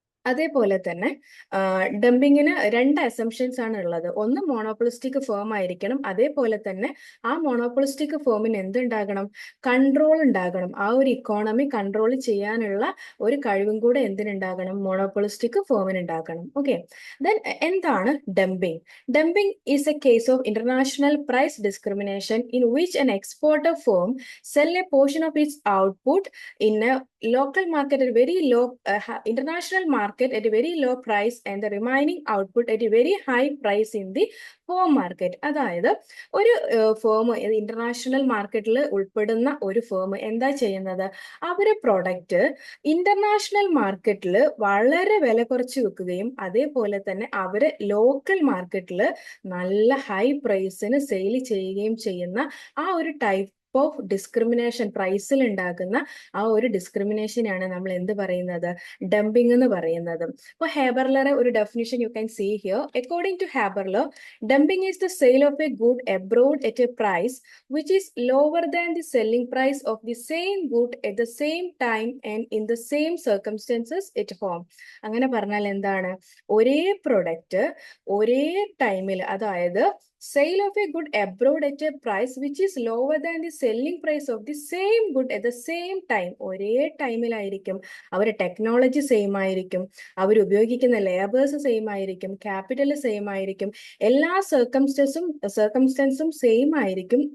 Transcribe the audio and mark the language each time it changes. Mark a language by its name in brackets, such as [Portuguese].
[Malayalam] അതേപോലെ തന്നെ ഡംപിങ്ങിന് രണ്ട് അസംഷൻസ് ആണ് ഉള്ളത്. ഒന്ന്, മോണോപ്പൊളിസ്റ്റിക് ഫേം ആയിരിക്കണം. അതേപോലെ തന്നെ ആ മോണോപ്പൊളിസ്റ്റിക് ഫേമിന് എന്തുണ്ടാകണം? കൺട്രോൾ ഉണ്ടാകണം. ആ ഒരു ഇക്കോണമി കൺട്രോൾ ചെയ്യാനുള്ള ഒരു കഴിവും കൂടെ എന്തിനുണ്ടാകണം? മോണോപ്പൊളിസ്റ്റിക് ഫേമിന് ഉണ്ടാകണം. ഓക്കെ, ദെൻ എന്താണ് dumping? [English] Dumping is a case of international price discrimination in which an exporter firm sell a portion of its output in a local market at a very low international market at a very low price and the remaining output at a very high price in the home market. [Malayalam] അതായത് ഒരു firm international മാർക്കറ്റിൽ ഉൾപ്പെടുന്ന ഒരു firm എന്താ ചെയ്യുന്നത്? അവരെ product international മാർക്കറ്റിൽ വളരെ വില കുറച്ച് വെക്കുകയും അതേപോലെ തന്നെ അവര് ലോക്കൽ മാർക്കറ്റിൽ നല്ല ഹൈ പ്രൈസിന് സെയിൽ ചെയ്യുകയും ചെയ്യുന്ന ആ ഒരു ടൈപ്പ് ഓഫ് ഡിസ്ക്രിമിനേഷൻ, പ്രൈസിൽ ഉണ്ടാക്കുന്ന ആ ഒരു ഡിസ്ക്രിമിനേഷനാണ് നമ്മൾ എന്ത് പറയുന്നത്? ഡംപിങ് എന്ന് പറയുന്നത്. അപ്പോൾ ഹേബർലറെ ഒരു definition [English] You can see here. According to Haberler, dumping is the sale of a good abroad at a price which is lower than the selling price of the same good at the same time and in the same circumstances at home. [Malayalam] അങ്ങനെ പറഞ്ഞാൽ എന്താണ്? ഒരേ product ഒരേ ടൈമിൽ, അതായത് [English] Sale of a good abroad at a price which is lower than the selling price of the same good at the same time. [Malayalam] ഒരേ ടൈമിലായിരിക്കും. അവരുടെ technology same ആയിരിക്കും, അവർ ഉപയോഗിക്കുന്ന ലേബേഴ്സ് സെയിം ആയിരിക്കും, ക്യാപിറ്റൽ സെയിം ആയിരിക്കും, എല്ലാ സർക്കംസ്റ്റൻസും സെയിം ആയിരിക്കും.